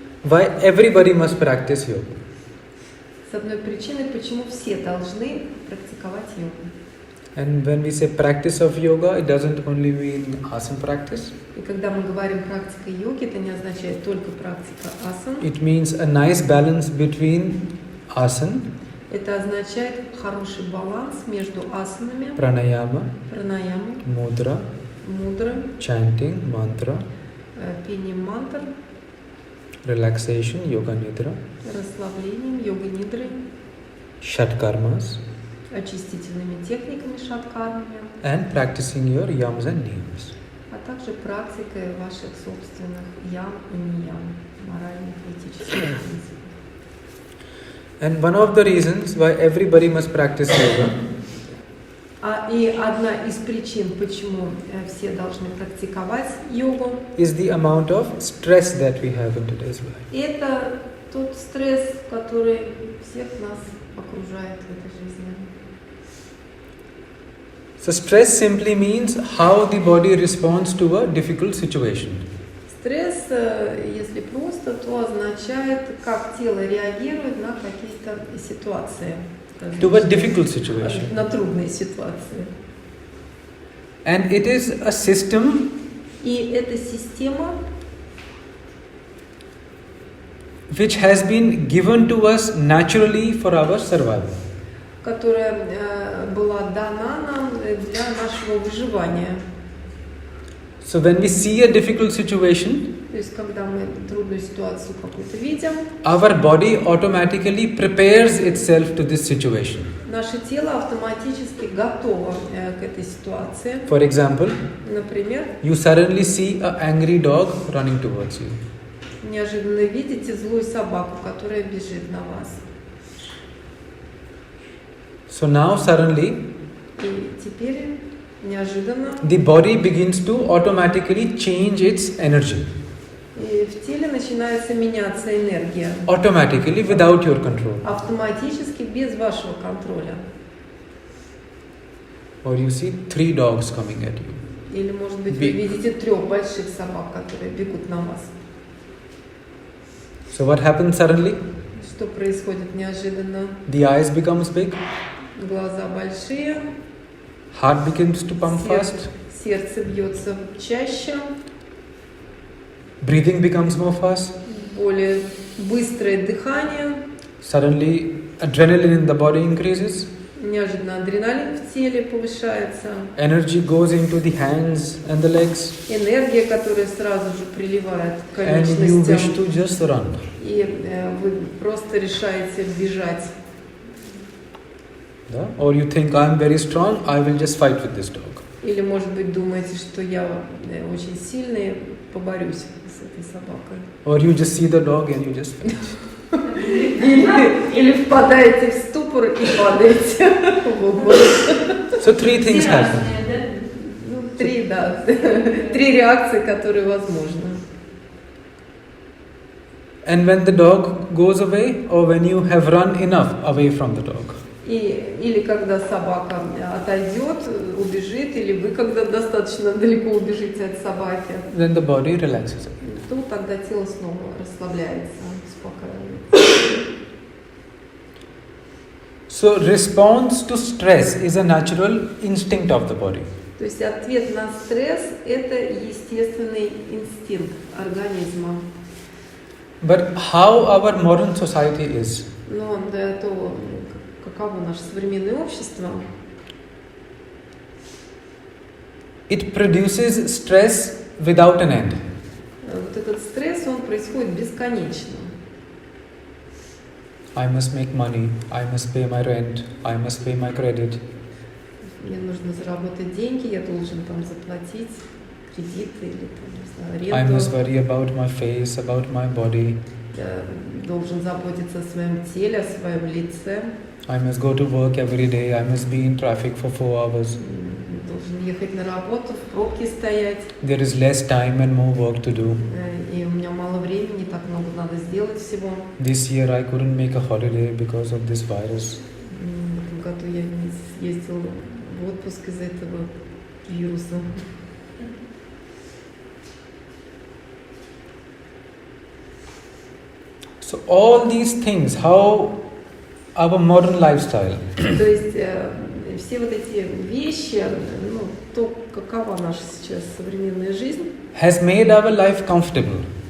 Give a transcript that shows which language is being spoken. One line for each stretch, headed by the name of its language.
English: why everybody must practice yoga.
Russian: С одной причиной, почему все должны практиковать йогу.
English: And when we say practice of yoga, it doesn't only mean asana practice.
Russian: И когда мы говорим практика йоги, это не означает только практика асан.
English: It means a nice balance between asana,
Russian: Это означает хороший баланс между асанами,
English: pranayama,
Russian: пранаямой,
English: mudra,
Russian: мудрым,
English: chanting mantra,
Russian: пением мантр,
English: relaxation, yoga nidra,
Russian: расслаблением, йога-нидрой,
English: shat karmas,
Russian: очистительными техниками шаткармами,
English: and practicing your yams and niyams.
Russian: а также практикой ваших собственных ям и ниям, моральных и этических принципов.
English: And one of the reasons why everybody must practice yoga
Russian: И одна из причин, почему все должны практиковать йогу,
English: is the amount of stress that we have in today's life.
Russian: это тот стресс, который всех нас окружает в этой жизни.
English: So stress simply means how the body responds to a difficult situation.
Russian: Стресс, если просто, то означает, как тело реагирует на какие-то ситуации.
English: To a difficult situation.
Russian: На трудные ситуации.
English: And it is a system
Russian: И эта система,
English: which has been given to us naturally for our survival.
Russian: которая была дана нам для нашего выживания.
English: So when we see a difficult situation,
Russian: То есть, когда мы трудную ситуацию какую-то видим,
English: our body automatically prepares itself to this situation.
Russian: наше тело автоматически готово к этой ситуации.
English: For example,
Russian: Например,
English: you suddenly see an angry dog running towards you.
Russian: неожиданно видите злую собаку, которая бежит на вас.
English: So now suddenly
Russian: И теперь неожиданно
English: the body begins to automatically change its energy.
Russian: и в теле начинается меняться энергия.
English: Automatically, without your control.
Russian: Автоматически, без вашего контроля.
English: Or you see 3 dogs coming at you.
Russian: Или, может быть, вы видите 3 больших собак, которые бегут на вас.
English: So what happens suddenly?
Russian: Что происходит неожиданно?
English: The eyes becomes big,
Russian: Глаза большие,
English: heart begins to pump fast,
Russian: сердце бьется чаще,
English: breathing becomes more fast.
Russian: более быстрое дыхание,
English: Suddenly adrenaline in the body increases,
Russian: неожиданно адреналин в теле повышается,
English: energy goes into the hands and the legs,
Russian: энергия, которая сразу же приливает к
English: and you wish
Russian: конечностям,
English: to just run.
Russian: и вы просто решаете бежать.
English: Yeah? Or you think, I'm very strong, I will just fight with this dog.
Russian: Или, может быть, думаете, что я очень сильный, поборюсь с этой собакой.
English: Or you just see the dog and you just fight.
Russian: Или впадаете в ступор и падаете в обморок.
English: So 3 things happen.
Russian: Ну, 3, да. 3 реакции, которые возможны.
English: And when the dog goes away, or when you have run enough away from the dog.
Russian: Или когда собака отойдет, убежит, или вы когда достаточно далеко убежите от собаки,
English: Then the body relaxes.
Russian: то тогда тело снова расслабляется, успокаивается.
English: So response to stress is a natural instinct of the body.
Russian: То есть ответ на стресс – это естественный инстинкт организма.
English: But how our modern society is,
Russian: Но до того, каково наше современное общество,
English: it produces stress without an end.
Russian: вот этот стресс, он происходит бесконечно.
English: I must make money, I must pay my rent, I must pay my credit.
Russian: Мне нужно заработать деньги, я должен там заплатить кредиты или там, не знаю,
English: I
Russian: аренду.
English: must worry about my face, about my body.
Russian: Я должен заботиться о своем теле, о своем лице.
English: I must go to work every day, I must be in traffic for 4 hours.
Russian: Должен ехать на работу, в пробке стоять.
English: There is less time and more work to do.
Russian: И у меня мало времени, так много надо сделать всего.
English: This year I couldn't make a holiday because of this virus.
Russian: В этом году я не съездила в отпуск из-за этого вируса.
English: So all these things, how our modern lifestyle
Russian: То есть все вот эти вещи, ну, то, какова наша сейчас современная жизнь,
English: has made our life comfortable.